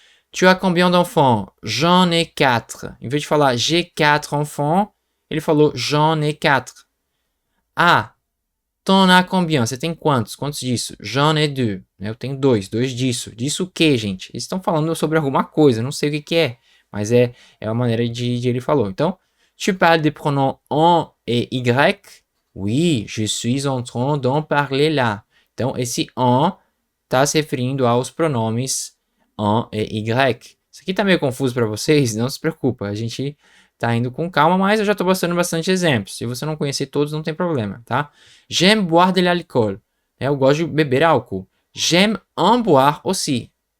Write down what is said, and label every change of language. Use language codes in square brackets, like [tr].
[fr] Tu as combien d'enfants? J'en ai 4. [pt] Em vez de falar [fr] j'ai 4 enfants, [pt] ele falou [fr] j'en ai 4. Ah, t'en as combien? [pt] Você tem quantos? Quantos disso? [fr] J'en ai 2. [pt] Eu tenho 2. 2 disso. Disso o quê, gente? Eles estão falando sobre alguma coisa, não sei o que é. Mas é a maneira de ele falou. Então, [fr] tu parles des pronoms en et y? Oui, je suis en train d'en parler là. [pt] Então, esse en está se referindo aos pronomes en e y. Isso aqui tá meio confuso para vocês? Não se preocupa, a gente tá indo com calma, mas eu já tô mostrando bastante exemplos. Se você não conhecer todos, não tem problema, tá? [fr] J'aime boire de l'alcool. [pt] Eu gosto de beber álcool. [fr] J'aime en boire aussi.